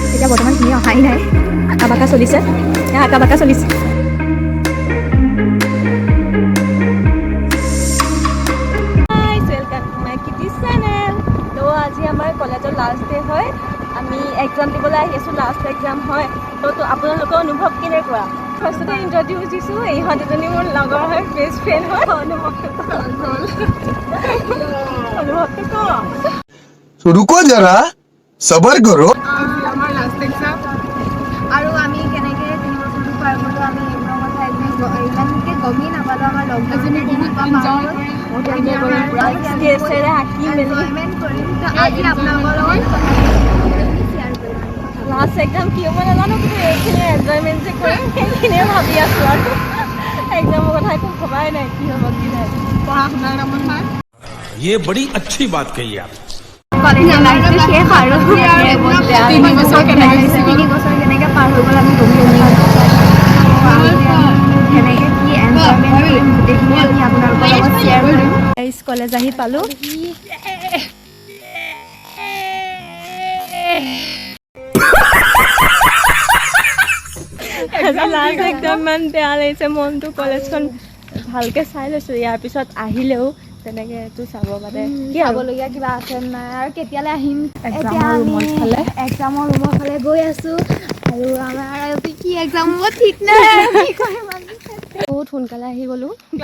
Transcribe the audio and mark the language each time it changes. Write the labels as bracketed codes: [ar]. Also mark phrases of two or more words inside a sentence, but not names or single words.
[as] বৰ্তমান তুমি অহাই নাই আঁকা বাঁকা চলিছে আঁকা বাঁকা চলিছে আজি আমাৰ কলেজৰ [en] last day [as] হয় আমি এক্সাম দিবলৈ আহি আছোঁ [en] last exam [as] হয় তো আপোনালোকৰ অনুভৱ কেনেকুৱা ফাৰ্ষ্টতে ইণ্ট্ৰডিউচ দিছোঁ ইহঁত দুজনী মোৰ লগৰ হয় [en] best friend [as] হয় অনুভৱটো [hi] रुको जरा सबर करो [as] আমাৰ [en] last exam [as] আৰু আমি কেনেকৈ 3 বছৰটো পাৰ কৰিলোঁ আমি এইবোৰৰ কথা ইমানকৈ গমেই নাপালোঁ আমাৰ লগজনী বহুত এনজয় আজি আপোনালোকৰ লগত লাষ্ট এক্সাম কি হ'ব নাজানো কিন্তু এইখিনি এনজয়মেণ্ট যে কৰিম সেইখিনিয়ে ভাবি আছোঁ আৰু এক্সামৰ কথা একো ভবাই নাই কি হ'ব কি নাই পঢ়া শুনাৰ নামত নাই [hi] ये बड़ी अच्छी बात कही आप [as] কলেজৰ লাইফটো শেষ আৰু 3 বছৰ কেনেকৈ পাৰ হৈ গ'ল আমি গমেই কেনেকৈ কি এনজয়মেণ্ট কৰিম গোটেইখিনি আমি আপোনালোকৰ লগত শ্বেয়াৰ কৰিম কলেজ আহি পালোঁ লাষ্ট একদম ইমান বেয়া লাগিছে মনটো কলেজখন ভালকৈ চাই লৈছোঁ ইয়াৰ পিছত আহিলেও তেনেকৈ এইটো চাব মানে কি চাবলগীয়া কিবা আছে নাই আৰু কেতিয়ালৈ আহিম এতিয়া আমি এক্সামৰ ৰুমৰ ফালে গৈ আছোঁ আৰু আমাৰ কি এক্সাম হ'ব ঠিক নাই বহুত সোনকালে আহি গ'লোঁ